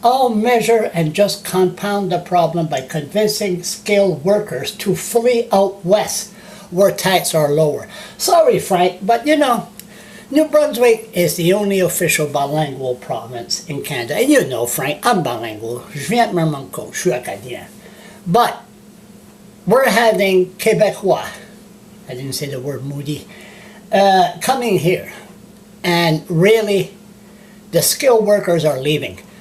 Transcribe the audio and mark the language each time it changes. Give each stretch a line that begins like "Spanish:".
English: All measure and just compound the problem by convincing skilled workers to flee out west where taxes are lower. Sorry, Frank, but you know, New Brunswick is the only official bilingual province in Canada. And you know, Frank, I'm bilingual.
French: Je viens de Mermanco, je suis acadien.
English: But we're having Québécois, I didn't say the word moody, coming here. And really, the skilled workers are leaving.